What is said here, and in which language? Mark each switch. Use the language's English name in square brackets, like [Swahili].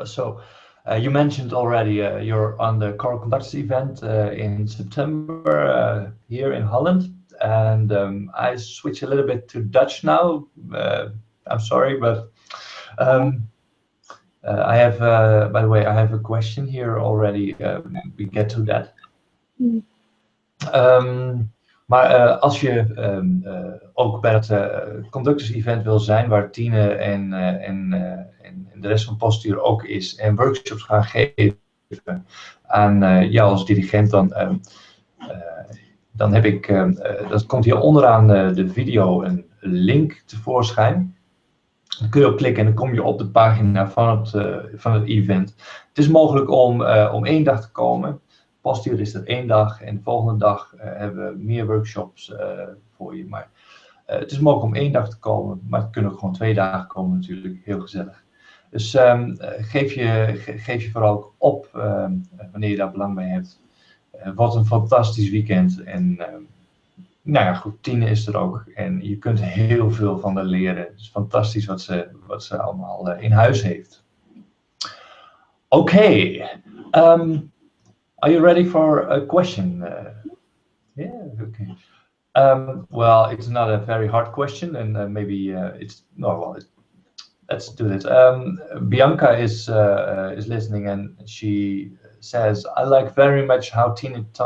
[English] So, you mentioned already you're on the Choral Conductors event in September here in Holland, and I switch a little bit to Dutch now. I'm sorry, but I have, by the way, I have a question here already. We get to that. [Dutch] Maar als je ook bij het Conductors Event wil zijn, waar Tine en de rest van het postuur ook is, en workshops gaan geven aan jou als dirigent, dan heb ik, dat komt hier onderaan de video een link tevoorschijn. Dan kun je op klikken en dan kom je op de pagina van het event. Het is mogelijk om 1 dag te komen. Postuur is er 1 dag en de volgende dag hebben we meer workshops voor je. Maar het is mogelijk om 1 dag te komen, maar het kunnen ook gewoon 2 dagen komen natuurlijk. Heel gezellig. Dus geef je vooral ook op wanneer je daar belang bij hebt. Wat een fantastisch weekend. En nou ja, goed, Tine is er ook. En je kunt heel veel van haar leren. Het is fantastisch wat ze allemaal in huis heeft. Oké. [English] Are you ready for a question? Yeah, okay. Well, it's not a very hard question, and maybe it's no. Well, let's do this. Bianca is listening, and she says, "I like very much how Tine."